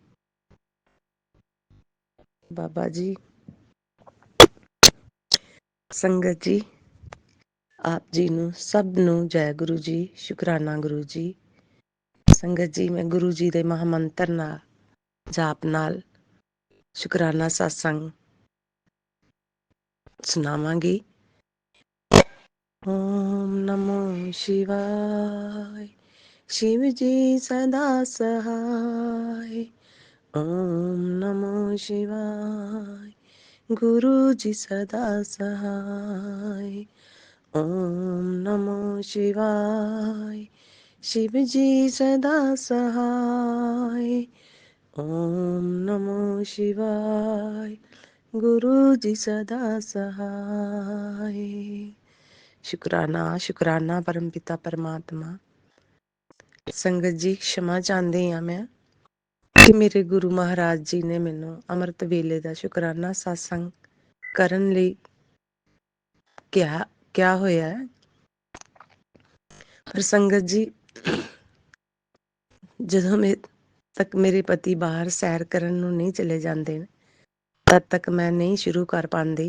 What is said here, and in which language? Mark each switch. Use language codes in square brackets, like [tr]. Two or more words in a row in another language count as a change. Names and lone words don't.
[pa] ਬਾਬਾ ਜੀ, ਸੰਗਤ ਜੀ, ਆਪ ਜੀ ਨੂੰ ਸਭ ਨੂੰ ਜੈ ਗੁਰੂ ਜੀ, ਸ਼ੁਕਰਾਨਾ ਗੁਰੂ ਜੀ। ਸੰਗਤ ਜੀ, ਮੈਂ ਗੁਰੂ ਜੀ ਦੇ ਮਹਾਮੰਤਰ ਨਾਲ ਜਾਪ ਨਾਲ ਸ਼ੁਕਰਾਨਾ ਸਤਸੰਗ ਸੁਣਾਵਾਂਗੀ। [hi] ओम नमो शिवाय, शिव जी सदा सहाय। ओम नमो शिवाय, गुरु जी सदा सहाय। ओम नमो शिवाय, शिव जी सदा सहाय। ओम नमो शिवाय, गुरु जी सदा सहाय। शुकराना शुकराना परम पिता परमात्मा। [pa] ਸੰਗਤ ਜੀ, क्षमा ਚਾਹੁੰਦੀ ਹਾਂ ਮੈਂ ਕਿ ਮੇਰੇ ਗੁਰੂ ਮਹਾਰਾਜ ਜੀ ਨੇ ਮੈਨੂੰ ਅੰਮ੍ਰਿਤ ਵੇਲੇ ਦਾ ਸ਼ੁਕਰਾਨਾ ਸਤਸੰਗ ਕਰਨ ਲਈ ਕਿਹਾ ਹੋਇਆ ਹੈ। ਪਰ ਸੰਗਤ ਜੀ, ਜਦੋਂ ਤੱਕ ਮੇਰੇ ਪਤੀ ਬਾਹਰ ਸੈਰ ਕਰਨ ਨੂੰ ਨਹੀਂ ਚਲੇ ਜਾਂਦੇ ਤਦ ਤੱਕ ਮੈਂ ਨਹੀਂ ਸ਼ੁਰੂ ਕਰ ਪਾਉਂਦੀ।